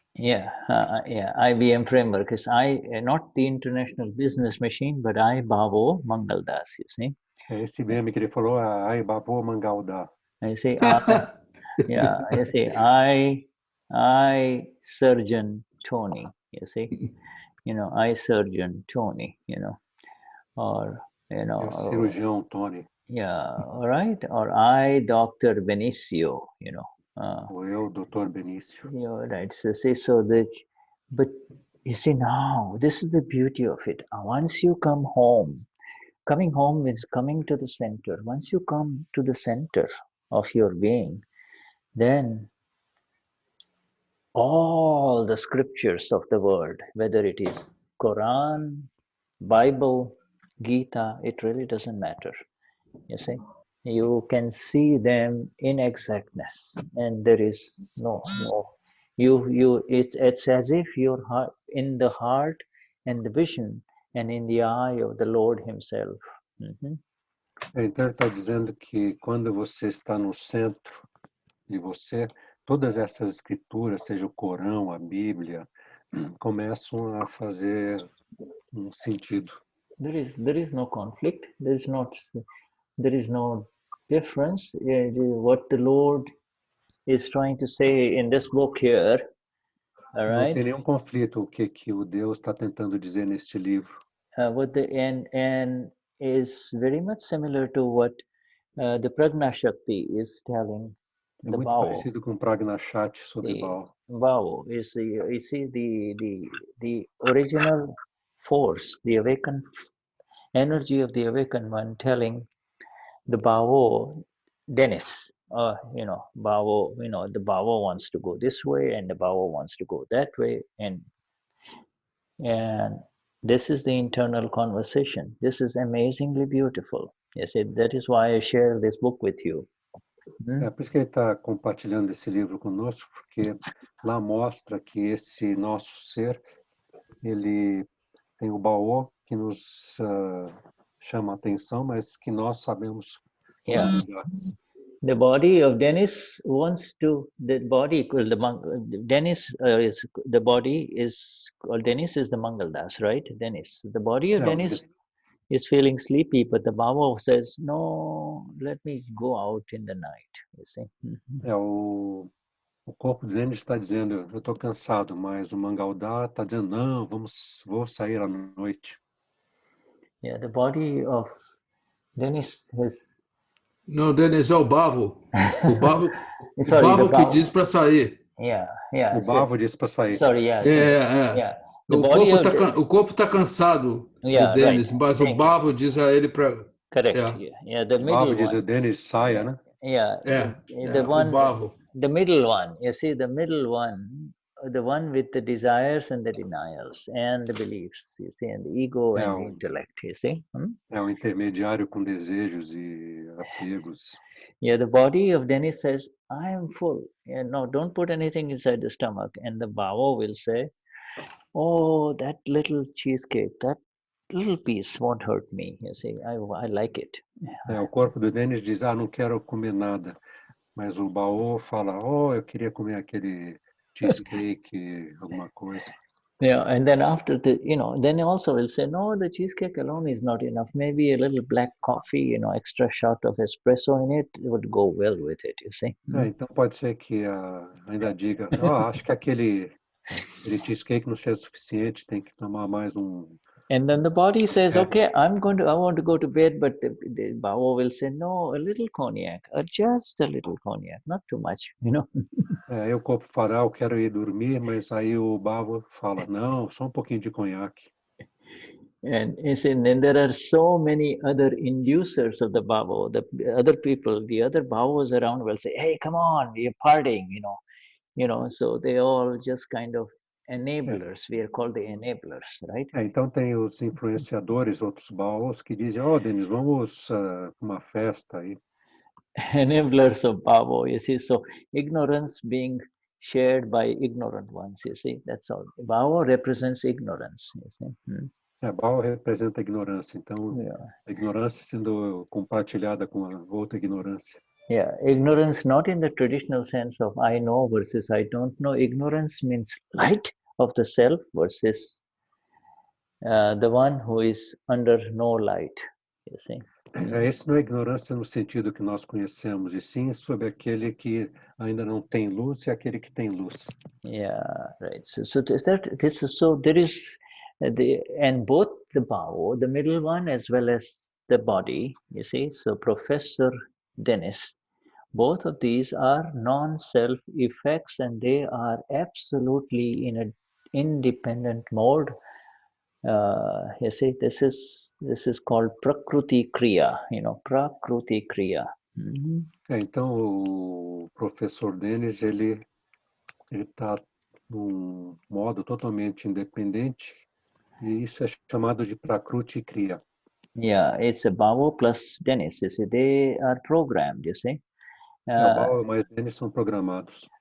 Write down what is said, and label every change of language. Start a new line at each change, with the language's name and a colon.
English: Yeah, IBM framework is not the international business machine, but Bhavo Mangaldas, you see?
Portuguese: Esse IBM que ele falou, Bhavo Mangaldas.
English: You see, you see, I Surgeon Tony, you see? I Surgeon Tony, or,
Portuguese: cirurgião Tony.
English: Yeah, all right. Or I Dr. Benicio,
Portuguese: Or eu, Dr. Benicio.
English: Yeah, right. So that, but you see now, this is the beauty of it. Once you come home, coming home is coming to the center. Once you come to the center of your being, then all the scriptures of the world, whether it is Quran, Bible, Gita, it really doesn't matter. You see, you can see them in exactness, and there is no. It's as if your heart, in the heart and the vision and in the eye of the Lord Himself.
Portuguese: Então ele está dizendo que quando você está no centro de você, todas essas escrituras, seja o Corão, a Bíblia, começam a fazer sentido.
English: There is no conflict. There is no difference. What the Lord is trying to say in this book here, all right?
Portuguese: Não tem nenhum conflito o que o Deus está tentando dizer neste livro.
English: And is very much similar to what the Prajna Shakti is telling.
Portuguese: É muito parecido com o Prajna Shakti sobre Bhava.
English: Bhava is you see the original force, the awakened energy of the awakened one telling the Bhavo, Dennis, Bhavo, the Bhavo wants to go this way and the Bhavo wants to go that way, and this is the internal conversation. This is amazingly beautiful. Yes, that is why I share this book with you.
Portuguese: É por isso que ele está compartilhando esse livro conosco, porque lá mostra que esse nosso ser, ele tem o baú que nos chama a atenção, mas que nós sabemos ligar.
English: The body of Dennis wants to. The body, Dennis is the body is. Well, Dennis is the Mangaldas, right? Dennis. The body of Dennis is feeling sleepy, but the Baba says, "No, let me go out in the night." You see.
Portuguese: O corpo de Dennis está dizendo, eu estou cansado, mas o Mangaldá está dizendo, não, vou sair à noite.
English: Yeah, the body of Dennis is.
Portuguese: No, Dennis é o Bavo. O Bavo,
English: Sorry,
Portuguese: o Bavo que diz para sair.
English: Yeah.
Portuguese: O Bavo diz para sair.
English: Sorry, Yeah.
Portuguese: O corpo está cansado do Dennis, mas o Bavo diz a ele para.
English: Correct. Yeah. The
Portuguese: o Bavo diz a Dennis saia, né?
English: Yeah, the one, the middle one. You see, the middle one, the one with the desires and the denials and the beliefs. You see, and the ego and the intellect. You see.
Portuguese: É o intermediário com desejos e apegos.
English: Yeah, the body of Dennis says, "I am full. Yeah, no, don't put anything inside the stomach." And the Bhava will say, "Oh, that little cheesecake, that little piece won't hurt me. You see, I like it."
Portuguese: É, o corpo do Dennis diz, não quero comer nada. Mas o baú fala, eu queria comer aquele cheesecake, alguma coisa.
English: Yeah, and then after the, then also will say, no, the cheesecake alone is not enough. Maybe a little black coffee, extra shot of espresso in it would go well with it, you see.
Portuguese: Então pode ser que ainda diga, acho que aquele cheesecake não é suficiente, tem que tomar mais
English: And then the body says, okay, I want to go to bed, but the Bhava will say, no, a little cognac, or just a little cognac, not too much,
Portuguese: Aí o corpo fala, eu quero ir dormir, mas aí o Bhava fala, não, só pouquinho de conhaque.
English: And then there are so many other inducers of the Bhava. The other people, the other Bhavas around will say, hey, come on, we're partying, so they all just kind of enablers. We are called the enablers, right?
Portuguese: Então tem os influenciadores, outros Bhavas, que dizem, Denis, vamos uma festa aí.
English: Enablers of Bhava, you see, so ignorance being shared by ignorant ones, you see, that's all. Bhava represents ignorance, you see.
Portuguese: Bhava representa a ignorância, então a ignorância sendo compartilhada com a outra ignorância.
English: Yeah, ignorance not in the traditional sense of I know versus I don't know. Ignorance means light of the self versus the one who is under no light, you see.
Portuguese: Esse não é ignorância no sentido que nós conhecemos, e sim sobre aquele que ainda não tem luz e aquele que tem luz.
English: Yeah, right. So there is and both the Bhava, the middle one as well as the body, you see. So Professor Dennis, both of these are non-self effects, and they are absolutely in an independent mode. You see, this is called Prakruti Kriya, Prakruti Kriya.
Portuguese: Então o professor Dennis ele está num modo totalmente independente e isso é chamado de Prakruti Kriya.
English: Yeah, it's a Bhava plus Dennis. You see, they are programmed. You see.
Portuguese: O Bhava mais Dennis são programados.